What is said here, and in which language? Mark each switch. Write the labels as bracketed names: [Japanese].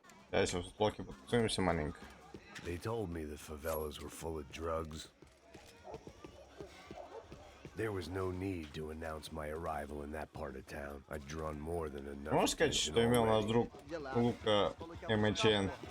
[Russian] Я сейчас в блоке потусуемся маленько. [English] They told me the favelas were full of drugs. There was no need to announce my arrival in that part of town. I'd drawn more than enough. [Russian] Можешь сказать, что имел наш друг Лука МЧН?